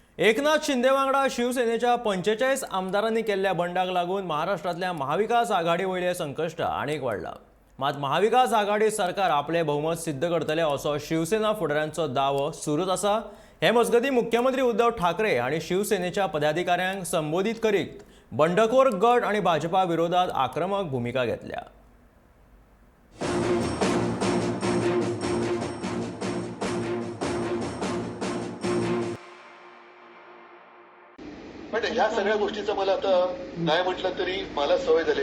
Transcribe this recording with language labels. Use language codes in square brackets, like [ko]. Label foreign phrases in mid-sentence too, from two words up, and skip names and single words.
[kok] एकनाथ शिंदे वांगडा शिवसेनेच्या 45 आमदारांनी केल्ल्या बंडाक लागून महाराष्ट्रातल्या महाविकास आघाडी वयले संकश्ट आनीक वाढला। मात महाविकास आघाडी सरकार आपले बहुमत सिद्ध करतले असो शिवसेना फुडाऱ्यांचो दावो सुरूच आसा। हे मजगती मुख्यमंत्री उद्धव ठाकरे आणि शिवसेनेच्या पदाधिकाऱ्यांक संबोधित करीत बंडखोर गट आणि भाजपा विरोधात आक्रमक भूमिका घेतल्या। [mr] पण ह्या सगळ्या गोष्टीचं मला आता नाही म्हटलं तरी मला सवय झालेली।